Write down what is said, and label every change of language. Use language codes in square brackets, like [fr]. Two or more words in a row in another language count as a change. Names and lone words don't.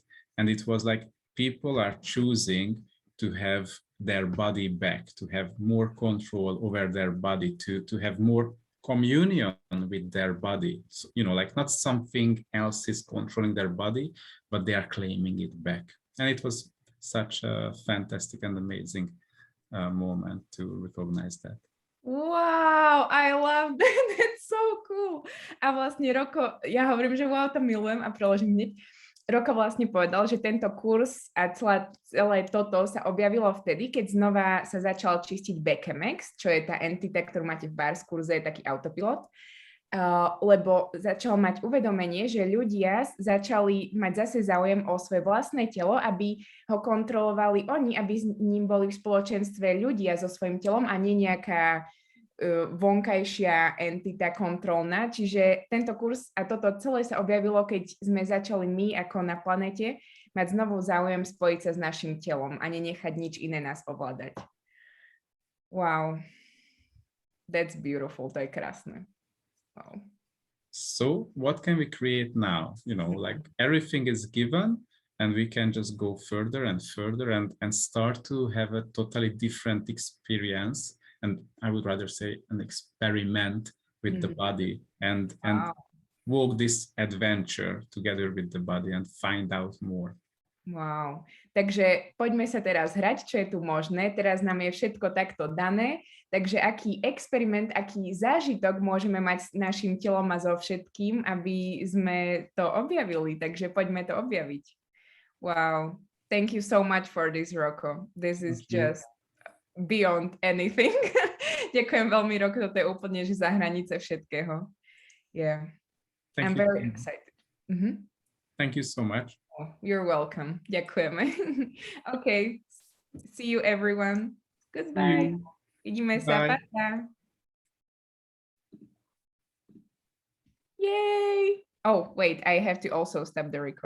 [en] And it was like people are choosing to have their body back, to have more control over their body, to have more communion with their body. So, you know, like not something else is controlling their body, but they are claiming it back. And it was such a fantastic and amazing moment to recognize that. Wow, I love that. That's so cool. [sk] A vlastne Roko, ja hovorím, že wow, to milujem a preložím hneď. Roko vlastne povedal, že tento kurz a celé toto sa objavilo vtedy, keď znova sa začal čistiť Becomex, čo je tá entita, ktorú máte v Bars kurze, je taký autopilot. lebo začal mať uvedomenie, že ľudia začali mať zase záujem o svoje vlastné telo, aby ho kontrolovali oni, aby s ním boli v spoločenstve ľudia so svojím telom a nie nejaká vonkajšia entita kontrolná. Čiže tento kurz a toto celé sa objavilo, keď sme začali my ako na planete mať znovu záujem spojiť sa s našim telom a nenechať nič iné nás ovládať. [en] Wow. That's beautiful, [sk] to je krásne. [en] Wow. So what can we create now? You know, like everything is given and we can just go further and further and start to have a totally different experience. And I would rather say an experiment with the body and walk this adventure together with the body and find out more. Wow. [sk] Takže poďme sa teraz hrať, čo je tu možné. Teraz nám je všetko takto dané. Takže aký experiment, aký zážitok môžeme mať s našim telom a so všetkým, aby sme to objavili. Takže poďme to objaviť. Wow. [en] Thank you so much for this, Rocco. This is just beyond anything. [sk] Ďakujem veľmi, Rocco. Toto je úplne že za hranice všetkého. [en] Yeah. I'm very excited. Thank you so much. You're welcome. Ďakujeme. Okay. See you, everyone. Goodbye. [sk] Vidíme sa. Pa. Yay! [en] Oh, wait, I have to also stop the recording.